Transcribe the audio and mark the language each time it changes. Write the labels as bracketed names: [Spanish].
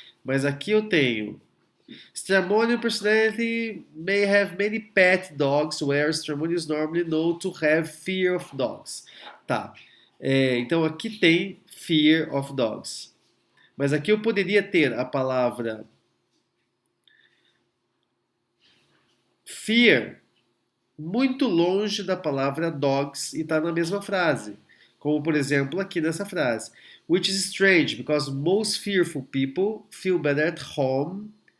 [Portuguese] Mas aqui eu tenho [English] Stramonian personality may have many pet dogs, where Stramonian is normally known to have fear of dogs. [Portuguese] Tá. Então aqui tem [English] fear of dogs. [Portuguese] Mas aqui eu poderia ter a palavra fear muito longe da palavra dogs e está na mesma frase. Como, por exemplo, aqui nessa frase. [English] Which is strange, because most fearful people feel better at home.